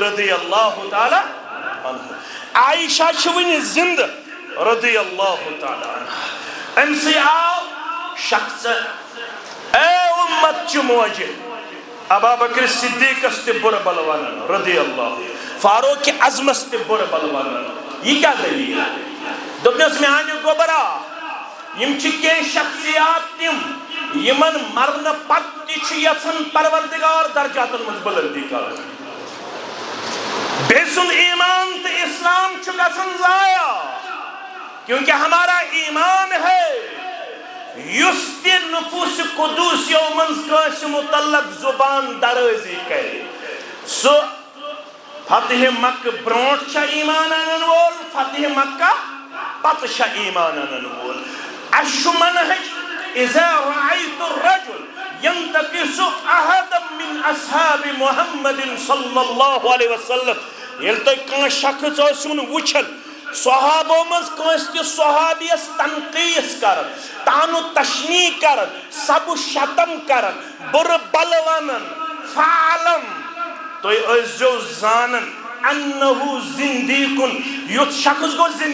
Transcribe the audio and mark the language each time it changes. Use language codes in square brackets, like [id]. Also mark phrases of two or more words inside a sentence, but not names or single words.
[ar] رضی اللہ تعالیٰ عنہ [ks] عائشہ چھِ وُنہِ زندٕ [ar] رضی اللہ تعالیٰ عنہ [ks] أمۍ سٕے آو شخص اے اُمت چہِ موجہِ ابا بکر صدیقس تہِ برٕ بلہٕ ونان [ar] رضی اللہ [ks] فاروق اعظمس تہِ برٕ بلہٕ ونان یہِ کیٛاہ دٔلیٖل دوٚپنَس میانہِ گوبرا یِم چھِ کینٛہہ شخصیات تِم یِمن مرنہٕ پتہٕ تہِ چھُ یژھان پروردگار درجاتن منٛز بُلندی کرٕنۍ بیٚیہِ سُنٛد ایمان تہٕ اسلام چھُ گژھان ضایع [ur] کیونکہ ہمارا ایمان ہے [ks] یُس تہِ نفوٗسِ قدوٗسیو منٛز کٲنٛسہِ متعلق زُبان درٲزی کرِ سُہ فتح مکہ برونٛٹھ چھا ایمان انن وول فتح مکہ پتہٕ چھا ایمان انن وول اَسہِ چھُ منہج [ar] اذا رأيت الرجل ينتقص أحدا من أصحاب محمد صلی اللہ علیہ وسلم [ks] ییٚلہِ تُہۍ کانٛہہ شخص ٲسِوُن وٕچھان صحابو منٛز کٲنٛسہِ تہِ صحابیس تنقیٖص کران تانو تشنیع کران سب شتم کران برٕ بلہٕ ونان فعلم تُہۍ ٲسۍزیو زانان انہو زندیقن یُتھ شخص گوٚو